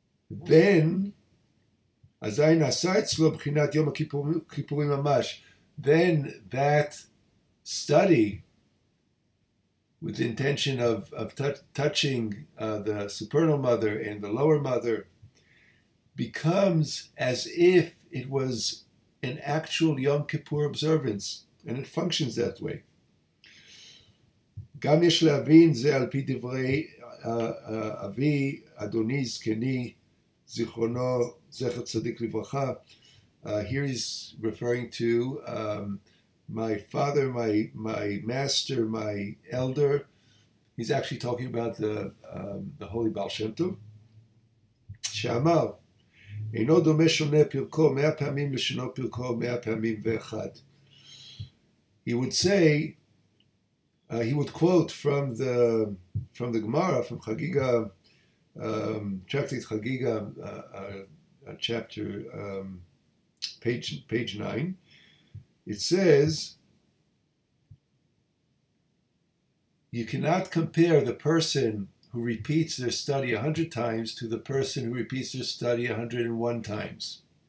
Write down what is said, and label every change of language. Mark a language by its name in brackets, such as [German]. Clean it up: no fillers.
[English] then then that study with the intention of touching the supernal mother and the lower mother becomes as if it was an actual Yom Kippur observance, and it functions that way. [Hebrew] גם יש להבין זה על פי דברי אבי, אדוני זקני, זיכרונו, זכר צדיק לברכה. [English] Here he's referring to my father, my master, my elder. He's actually talking about the holy Baal Shem Tov. [Hebrew] שאמר, אינו דומה שונה פרקו 100 פעמים לשונו פרקו 100 פעמים ואחד. [English] He would say, he would quote from the Gemara, from Chagiga, Tractate Chagiga, chapter page 9. It says, you cannot compare the person who repeats their study 100 times to the person who repeats their study 101 times.